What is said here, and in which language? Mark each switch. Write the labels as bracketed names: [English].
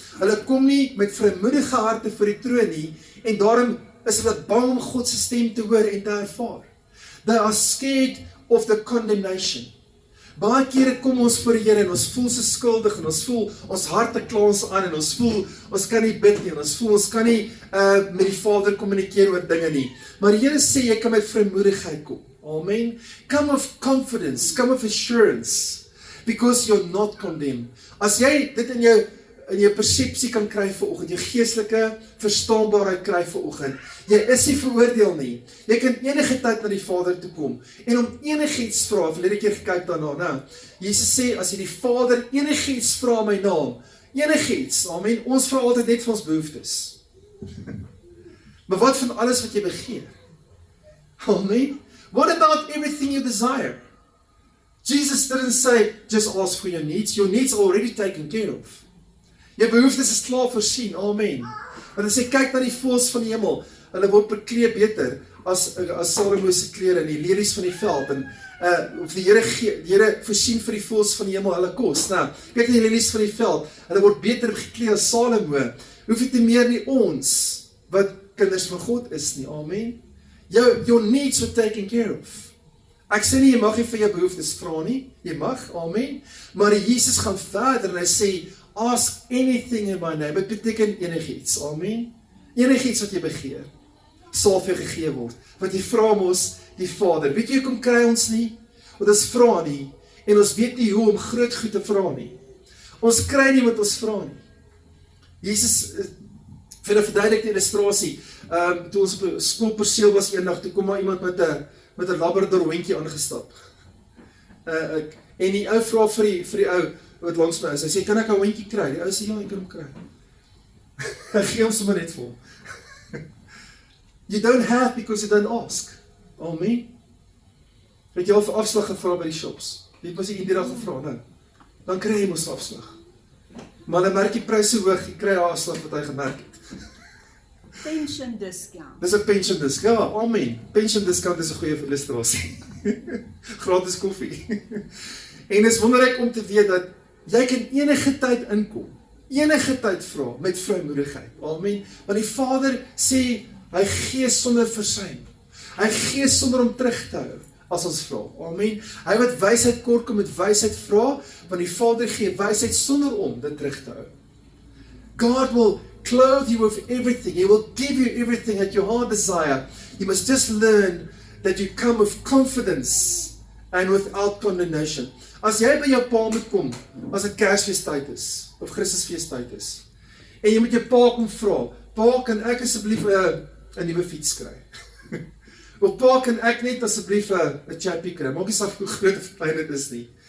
[Afrikaans] Hulle kom nie met vrymoedige harte voor die troon nie, en daarom is hulle bang om God se stem te hoor en te ervaar. [English] They are scared of the condemnation. [Afrikaans] Baie kere kom ons voor die Here en ons voel so skuldig, en ons voel, ons harte kla ons aan, en ons voel, ons kan nie bid nie, en ons voel, ons kan nie met die Vader kommunikeer oor dinge nie. Maar die Here sê, jy kan met vrymoedigheid kom. Amen. [English] Come with confidence, come with assurance, because you're not condemned. [Afrikaans] As jy dit in jou persepsie kan kry vanoggend, jou geestelike verstaanbaarheid kry vanoggend, jy is nie veroordeel nie. Jy kan enige tyd na die Vader toe kom, en om enigiets vra, verlede keer gekyk daarna, nou, Jesus sê, as jy die Vader enigiets vra my naam, enigiets, amen, ons vra altyd net vir ons behoeftes. Maar wat van alles wat jy begeer? Amen. [English] What about everything you desire? Jesus didn't say, just ask for your needs are already taken care of. [Afrikaans] Jou behoeftes is klaar voorsien, amen. Want as jy kyk na die voëls van die hemel, hulle word bekleed beter as Salomo se klere en die lelies van die veld, en of die Here voorsien vir die voëls van die hemel hulle kos. Nou, kyk na die lelies van die veld, hulle word beter gekleed as Salomo, hoef jy te meer nie ons, wat kinders van God is nie, amen. [English] Your needs are taken care of. [Afrikaans] Ek sê nie, jy mag nie vir jou behoeftes vra nie, jy mag, amen, maar Jesus gaan verder en hy sê, [English] ask anything in my name, [Afrikaans] dit beteken enigiets, amen, enigiets wat jy begeer, sal vir jou gegee word, want jy vra mos die Vader, weet jy hoekom kry ons nie, want ons vra nie, en ons weet nie hoe om groot goed te vra nie, ons kry nie wat ons vra nie, Jesus, vir 'n verduidelike illustrasie, toe ons op 'n skoolperseel was eendag, toe kom maar iemand met 'n Labrador hondjie aangestap, en die ou vra vir die ou, wat langs my is, hy sê, kan ek 'n hondjie kry? Die ou sê, ja, ek kan hom kry. Hy gee hom sommer net vir hom. [English] You don't have because you don't ask. [Afrikaans] Amen. Het jy al vir afslag gevra by die shops? Jy het mos die Indira gevra, nou. Dan kry jy mos afslag. Maar hulle merk die pryse hoog, jy kry afslag wat hy gemerk het. [English] Pension discount. [Afrikaans] Dis 'n pension discount, ja, amen. Pension discount is 'n goeie illustrasie. Gratis koffie. En is wonderlik om te weet dat jy kan enige tyd inkom, enige tyd vra met vrymoedigheid. Amen. Want die Vader sê hy gee sonder versuim. Hy gee sonder om terug te hou as ons vra. Amen. Hy wat wysheid kort kom met wysheid vra, want die Vader gee wysheid sonder om dit terug te hou. [English] God will clothe you with everything. He will give you everything that your heart desire. You must just learn that you come with confidence and without condemnation. [Afrikaans] As jy by jou pa moet kom, as dit Kersfeestyd is, of Christusfeestyd is, en jy moet jou pa kom vra, pa, kan ek asseblief 'n nuwe fiets kry? Of pa, kan ek net asseblief 'n chappie kry? Maak nie saak hoe groot of klein dit is nie.